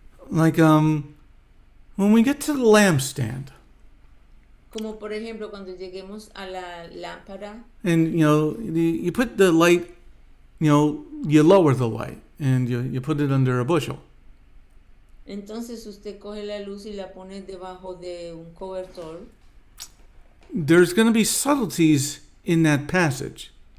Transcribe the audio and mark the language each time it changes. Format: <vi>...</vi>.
<en>Like when we get to the lampstand.</en> <es>Como por ejemplo cuando lleguemos a la lámpara.</es> <en>And you put the light, you lower the light and you put it under a bushel.</en> <es>Entonces usted coge la luz y la pone debajo de un cobertor.</es> <en>There's going to be subtleties in that passage.</en>